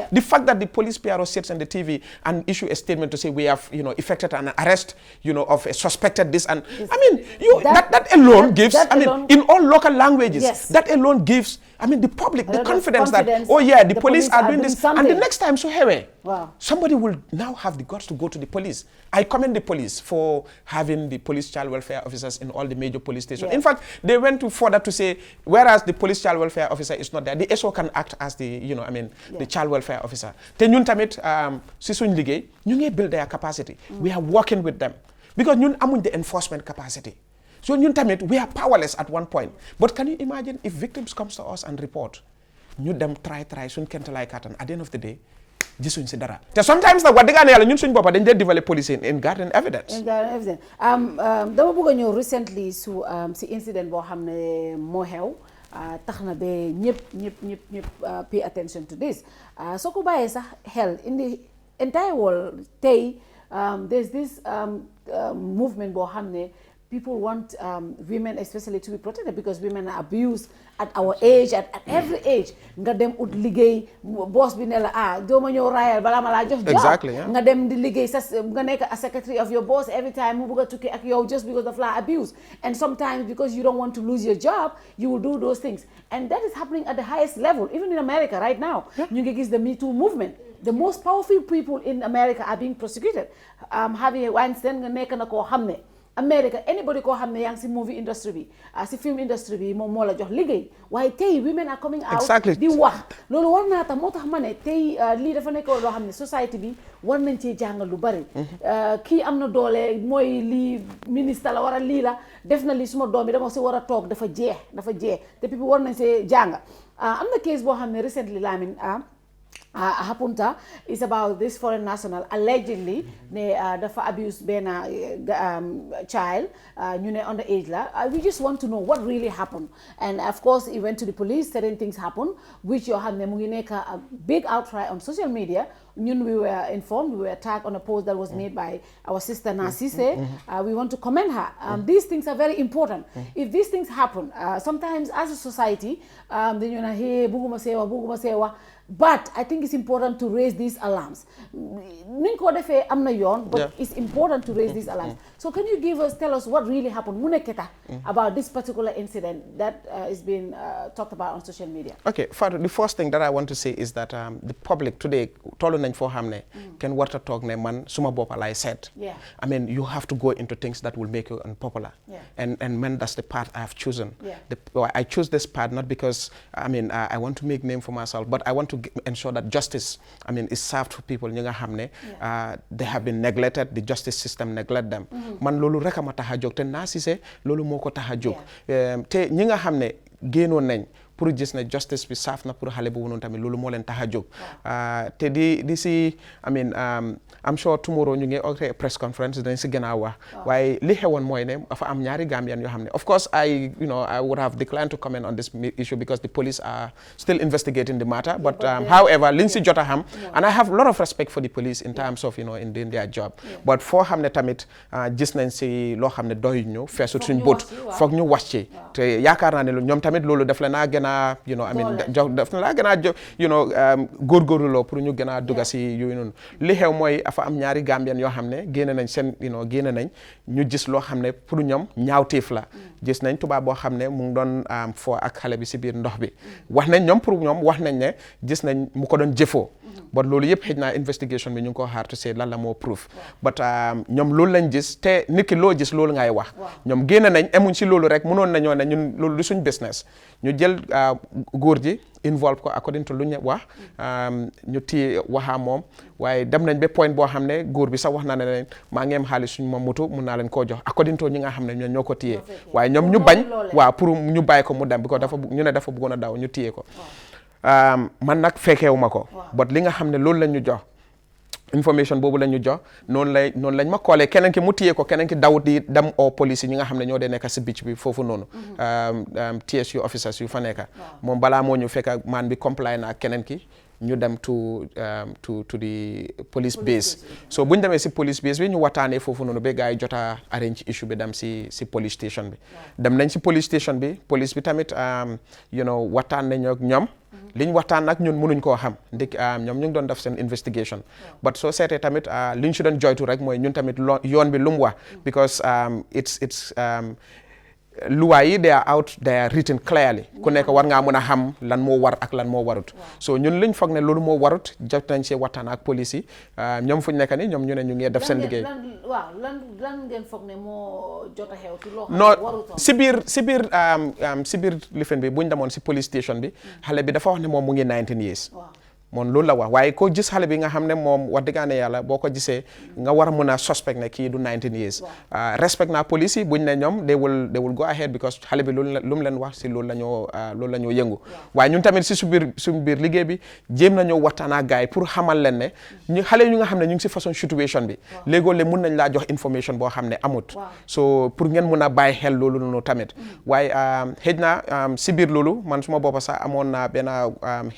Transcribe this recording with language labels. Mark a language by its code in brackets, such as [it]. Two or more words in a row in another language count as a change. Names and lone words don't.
[en] The fact that the police PRO sits on the TV and issue a statement to say we have, you know, effected an arrest, you know, of a suspected this, and I mean, that alone gives, in all local languages, that alone gives, the public the confidence that, oh yeah, the police are doing this, and the next time, so hey, somebody will now have the guts to go to the police. I commend the police for having the police child welfare officers in all the major police stations. Yeah. In fact, they went to further to say, whereas the police child welfare officer is not there, the SO can act as the, you know, the child welfare officer. [wo] Then ñun tamit si suñ liggéey ñu ngi [en] build their capacity. We are working with them because [wo] ñun amuñ [en] the enforcement capacity. So [wo] ñun tamit [en] we are powerless at one point. But can you imagine if victims comes to us and report, ñu dem try suñ kentalaay kàttan, at the end of the day [wo] gisuñ si dara. Te sometimes nag wax dëgg yàlla ñun suñ boppa dañ dee [en] develop police in garden evidence. [wo] Dama bëgg a ñëw recently si incident boo xam ne moo xew tax na ba ñëpp [en] pay attention to this [wo] soo ko bàyyee sax xel [en] in the entire world there's this movement [wo] boo xam ne [en] people want women especially to be protected because women are abused at our age, at every age. [wo] Nga dem ut liggéey boss bi ne la dooma ñëw rayal bala ma la jox job. [en] Exactly, yeah. [wo] Nga dem di liggéey nga nekk a [en] secretary of your boss every time [wo] mu bëgg a tukki ak yow [en] just because of [wo] la abuse. [en] And sometimes because you don't want to lose your job, you will do those things. And that is happening at the highest level, even in America right now. [wo] Ñu ngi gis [en] the Me Too movement. The most powerful people in America are being prosecuted. [wo] Harvey Weinstein nga nekk na koo xam ne America, anybody ko xam ne yaa ngi si [en] movie industry [wo] bi si [en] film industry [wo] bi moom moo la jox liggéey waaye tey [en] women are coming out [wo] di wax loolu war naa tax moo tax ma ne tey lii dafa nekk loo xam ne society bi war nañ cee jàngal lu bari kii am na doole mooy lii ministre la war a lii la def na lii suma doom bi dama si war a toog dafa jeex te people war nañ see jànga am na case boo xam ne recently Lamin Hapunta [en] is about this foreign national allegedly [wo] ne dafa abuse benn child ñu ne underage la [en] we just want to know what really happened and of course he went to the police, certain things happened which [wo] yoo xam ne mu ngi nekk a [en] big outcry on social media. Ñun we were informed, we were tagged on a post that was made by our sister Nasise. We want to commend her. These things are very important. If these things happen, sometimes as a society, then you know, hey, [wo] buguma sewa. [en] But I think it's important to raise these alarms. But it's important to raise these alarms. So can you tell us what really happened about this particular incident that is being talked about on social media? Okay, the first thing that I want to say is that the public today, can water talk [wo] ne man suma bopa [en] like I said. Yeah. I mean, you have to go into things that will make you unpopular. Yeah. And man, that's the path I have chosen. Yeah. I choose this path not because I mean I want to make name for myself, but I want to ensure that justice, I mean, is served for people. They have been neglected. The justice system neglect them. [wo] Man lolu rek ma taxa jog te Nasise lolu moko taxa jog. Te ñi nga xamne génnoon nañ pour gis ne justice bi saaf na pour xale boobu noonu tamit loolu moo leen tax a jóg te di si [en] I mean I'm sure tomorrow [wo] ñu ngi [en] organise press conference [wo] dañ si gën a wax waaye li xewoon mooy ne dafa am ñaari Gambian yoo xam ne [en] of course I would have declined to comment on this issue because the police are still investigating the matter but however [wo] liñ si jot a xam [en] and I have a lot of respect for the police in terms of in doing their job [wo] but foo xam ne tamit gis nañ si loo xam ne doy ñu feesut suñ bët foog ñu wax ci te yaakaar naa ne ñoom tamit loolu daf la naa gën [en] I mean [wo] daf la gën a góorgóorloo pour ñu gën a dugga si yooyu noonu li xew mooy afa am ñaari Gambien yoo xam ne génne nañ seen génne nañ ñu gis loo xam ne pour ñoom ñaawteef la gis nañ tubaab boo xam ne mu ngi doon foo ak xale bi si biir ndox bi wax nañ ñoom pour ñoom wax nañ ne gis nañ mu ko doon jëfoo but loolu yëpp xëj na investigation bi ñu ngi ko xaar [en] to say [wo] lan la moo proof but ñoom loolu lañ gis te nit ki loo gis loolu ngay wax ñoom génne nañ emuñ si loolu rek mënoon nañoo ne ñun loolu du suñ business ñu jël góor ji involve ko [en] according to [wo] lu ñu wax ñu téye waxaa moom waaye dem nañ ba point boo xam ne góor bi sax wax na ne leen maa ngi am xaalis suñu ma moto mun naa leen koo jox [en] according to [wo] ñi nga xam ne ñoo ko téye waaye ñoom ñu bañ waaw pour ñu bàyyi ko mu dem bi ko ñu ne dafa bëggoon a daw ñu téye ko man nag fekkeewuma ko but li nga xam ne loolu lañ ñu jox information boobu lañ ñu jox noonu lañ ma koolee keneen ki mu téye ko keneen ki daw di dem au police yi ñi nga xam ne ñoo dee nekk si beach bi foofu noonu TSU officers yu fa nekk moom balaa moo ñu fekk man bi comply na ak keneen ki ñu dem [en] to the police base so [wo] bu ñu demee si police base bi ñu waxtaanee foofu noonu ba gars yi jot a [en] arrange issue [wo] bi dem si [en] police station [wo] bi dem nañ si [en] police station [wo] bi police bi tamit waxtaan nañu ak ñoom liñ waxtaan nag ñun mënuñ koo xam ndik ñoom ñu ngi doon def seen [en] investigation but [wo] soo seetee tamit liñ si doon joytu rek mooy ñun tamit yoon bi lu mu wax [en] because it's [wo] luwaa yi [en] they are written clearly [wo] ku nekk war ngaa mën a xam lan moo war ak lan moo warut so ñun liñ foog ne loolu moo warut jot nañ see waxtaan ak police yi ñoom fu ñu nekk ni ñoom ñu ne ñu ngi def seen liggéey lan ngeen foog ne moo jot a xew ci loo xam non ne warutoon si biir lifin bi buñ demoon si [en] police station [wo] bi xale bi dafa wax ne moom mu ngi 19 years moom loolu la wax waaye ko gis xale bi nga xam ne moom wax dëgg yàlla boo ko gisee nga war a mën a suspect ne kii du 19 years respect naa police yi buñ ne ñoom [en] they will go ahead because [wo] xale bi lu mu leen wax si loolu la ñoo yëngu waaye ñun tamit si suñu biir liggéey bi jéem nañoo waxtaan ak gars yi pour xamal leen ne ñu xale ñu nga xam ne ñu ngi si façon situation bi léegoo le mun nañ laa jox information boo xam ne amut so pour ngeen mun a bàyyi xel loolu noonu tamit waaye xëj na si biir loolu man suma boppa sax amoon naa benn xëccoo bu